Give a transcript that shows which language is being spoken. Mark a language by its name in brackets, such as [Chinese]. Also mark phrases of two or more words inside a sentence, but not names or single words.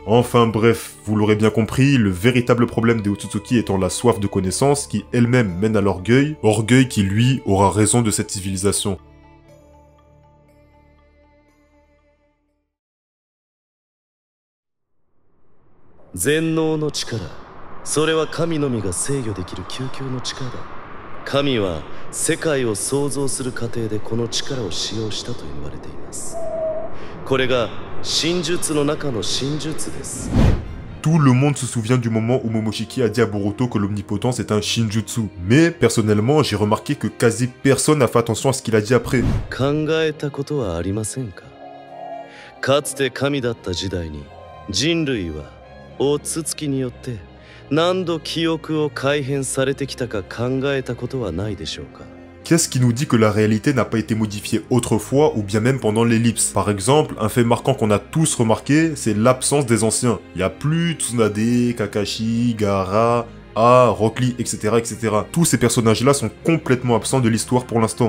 [French] Enfin bref, vous l'aurez bien compris, le véritable problème des Otsutsuki étant la soif de connaissance qui elle-même mène à l'orgueil, orgueil qui lui aura raison de cette civilisation. [Japanese] 全能の力. それは神のみが制御できる究極の力だ。神は世界を創造する過程でこの力を使用したと言われています。これが真術の中の真術です。 [French] Tout le monde se souvient du moment où Momoshiki a dit à Boruto que l'omnipotence est un shinjutsu. Mais personnellement, j'ai remarqué que quasi personne n'a fait attention à ce qu'il a dit après. [Japanese] 考えたことはありませんか。かつて神だった時代に人類は大筒によって何度記憶を改変されてきたか考えたことはないでしょうか。 [French] Qu'est-ce qui nous dit que la réalité n'a pas été modifiée autrefois ou bien même pendant l'ellipse? Par exemple, un fait marquant qu'on a tous remarqué, c'est l'absence des anciens. Il n'y a plus Tsunade, Kakashi, Gaara, Rock Lee, etc., etc. Tous ces personnages-là sont complètement absents de l'histoire pour l'instant.